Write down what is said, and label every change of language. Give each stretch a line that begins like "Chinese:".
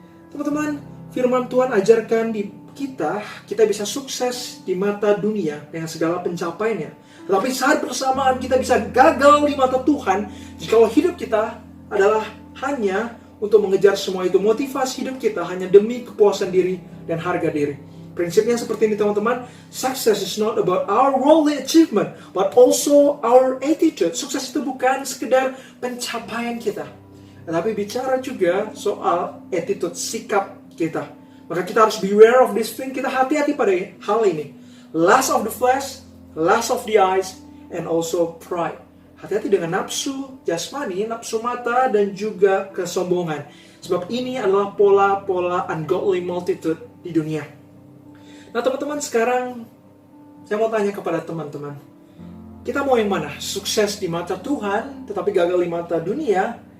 Indonesian: Teman-teman, firman Tuhan ajarkan di kita bisa sukses di mata dunia dengan segala pencapaiannya. Tetapi saat bersamaan kita bisa gagal di mata Tuhan jika hidup kita adalah hanya untuk mengejar semua itu. Motivasi hidup kita hanya demi kepuasan diri dan harga diri. Prinsipnya seperti ini teman-teman.
English: Success is not about our worldly achievement, but also our attitude.
Indonesian: Sukses itu bukan sekedar pencapaian kita, tetapi bicara juga soal attitude, sikap kita. Maka kita harus
English: beware of this thing.
Indonesian: Kita hati-hati pada hal ini.
English: Lust of the flesh, lust of the eyes, and also pride.
Indonesian: Hati-hati dengan nafsu jasmani, nafsu mata, dan juga kesombongan. Sebab ini adalah pola-pola
English: ungodly multitude
Indonesian: di dunia. Nah teman-teman, sekarang saya mau tanya kepada teman-teman. Kita mau yang mana? Sukses di mata Tuhan, tetapi gagal di mata dunia?